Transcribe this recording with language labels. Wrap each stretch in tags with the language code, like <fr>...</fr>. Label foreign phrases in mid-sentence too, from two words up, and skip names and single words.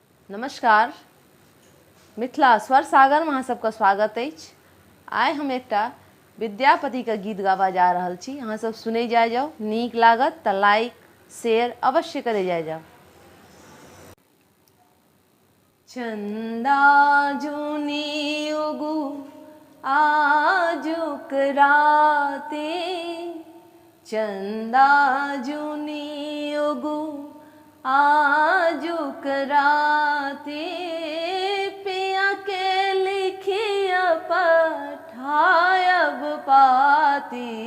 <mai>नमस्कार, मिथिला स्वर सागर में अहाँ सबके स्वागत अछि। आइ हम एकटा विद्यापति के गीत गाबा जा रहल छी। अहाँ सब सुनै जाओ, नीक लागत तऽ</mai> <en>like share</en> <mai>अवश्य करे जाओ। चंदा जुनी उगु आजुक राते, चंदा जुनी उगु आजुक राते, पिया के लिखिया पठायब पाती।</mai>